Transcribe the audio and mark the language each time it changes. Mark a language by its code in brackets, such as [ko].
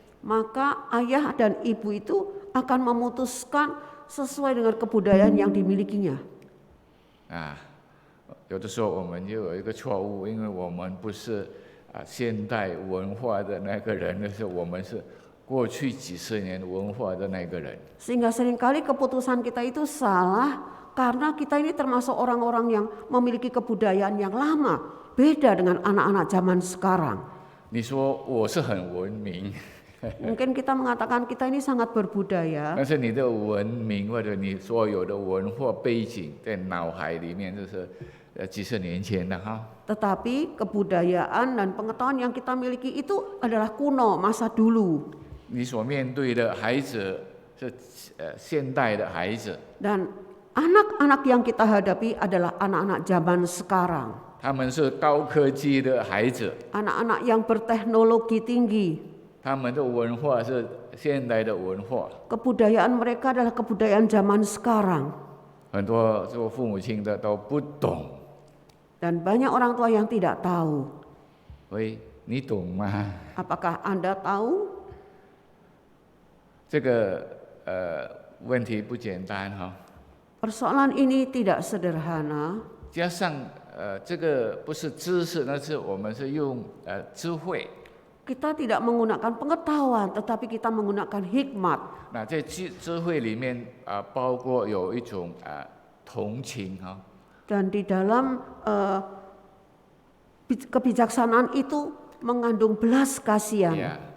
[id] Maka ayah dan ibu itu akan memutuskan sesuai dengan kebudayaan yang dimilikinya. [zh] 有的时候我们就有一个错误，因为我们不是现代文化的那个人，但是我们是过去几十年文化的那个人。 [id] Sehingga seringkali keputusan kita itu salah karena kita ini termasuk orang-orang yang memiliki kebudayaan yang lama, beda dengan anak-anak zaman sekarang. [zh] 你说我是很文明， [id] Mungkin kita mengatakan kita ini sangat berbudaya, [zh] 但是你的文明或者你所有的文化背景在脑海里面就是几十年前的哈。 [id] tetapi kebudayaan dan pengetahuan yang kita miliki itu adalah kuno, masa dulu. [zh] 你所面对的孩子是现代的孩子， [id] Dan anak-anak yang kita hadapi adalah anak-anak zaman sekarang. [zh] 他们是高科技的孩子， [id] Anak-anak yang berteknologi tinggi. [zh] 他们的文化是现代的文化。 [id] Kebudayaan mereka adalah kebudayaan zaman sekarang. [zh] 很多做父母亲的都不懂， [id] Dan banyak orang tua yang tidak tahu. [zh] 喂，你懂吗？ [id] Apakah Anda tahu? [zh] 这个问题不简单哈。 [id] Persoalan ini tidak sederhana. [zh] 加上这个不是知识，那是我们是用智慧。 [id] Kita tidak menggunakan pengetahuan, tetapi kita menggunakan hikmat. [zh] 那在智慧里面包括有一种同情哈。 [id] Dan di dalam kebijaksanaan itu mengandung belas kasihan,